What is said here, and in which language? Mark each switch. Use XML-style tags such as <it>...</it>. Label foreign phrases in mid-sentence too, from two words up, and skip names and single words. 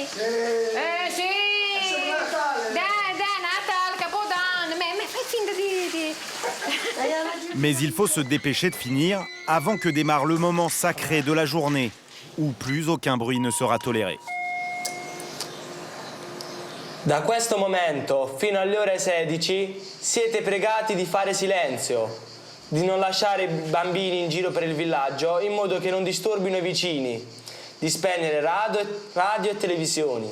<it>Sì! Dai, Natal, Capodanno, mais fai finta di...</it> <fr>Mais il faut se dépêcher de finir avant que démarre le moment sacré de la journée, où plus aucun bruit ne sera toléré.</fr> <it>Da questo momento fino alle ore 16 siete pregati di fare silenzio, di non lasciare i bambini in giro per il villaggio in modo che non disturbino i vicini, di spegnere radio e televisioni.</it>